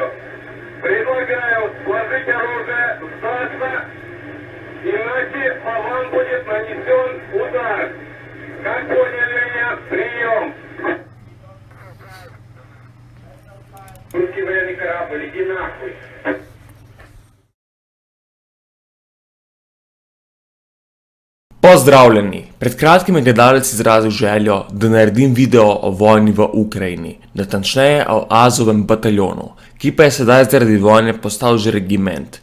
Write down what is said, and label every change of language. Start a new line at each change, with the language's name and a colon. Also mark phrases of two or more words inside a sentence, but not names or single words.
Russian: Предлагаю сложить оружие, сдаться, иначе по вам будет нанесен удар. Как поняли меня? Прием! Русский военный корабль, иди нахуй!
Slovenian: Pozdravljeni! Pred kratkim je gledalec izrazil željo, da naredim video o vojni v Ukrajini, natančneje o Azovem bataljonu, ki pa je sedaj zaradi vojne postal že regiment.